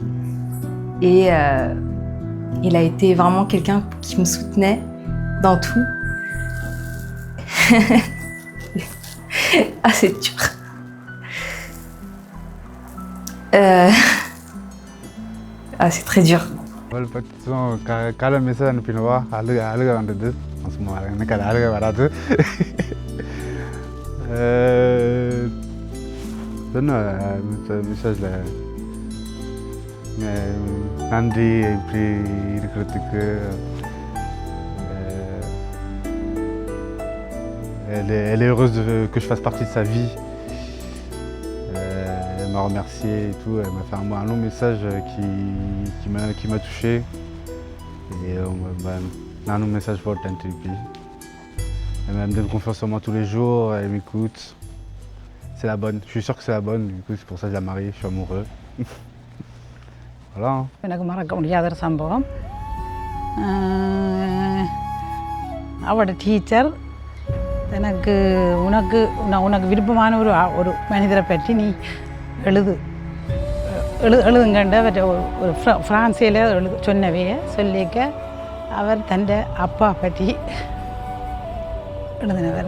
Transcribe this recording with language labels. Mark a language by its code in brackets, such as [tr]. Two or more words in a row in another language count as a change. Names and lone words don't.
[fr] Et il a été vraiment quelqu'un qui me soutenait dans tout. Ah, c'est dur. Ah, c'est très dur. [ta] கால மெசேஜ் அனுப்பிடுவா, அழுக வந்தது. சும்மா எனக்கு அது அழுக வராது. சொன்ன மெசேஜில் நன்றி இப்படி இருக்கிறதுக்கு. [fr] Elle est heureuse que je fasse partie de sa vie. Elle m'a remercié et tout. Elle m'a fait un long message qui m'a touché. Et un long message pour le TNTP. Elle me donne confiance en moi tous les jours, elle m'écoute. C'est la bonne, je suis sûr que c'est la bonne, du coup c'est pour ça que je la marie, je suis amoureux. [ta] ஹலோ. எனக்கு மறக்க முடியாத ஒரு சம்பவம். அவட டீச்சர் எனக்கு உனக்கு விருப்பமான ஒரு மனிதரை பற்றி நீ எழுதுங்கண்ட ஒரு ஃப்ரான்சியில் சொன்னவையை சொல்லிக்க அவர் தன் அப்பா பற்றி எழுதினவர்.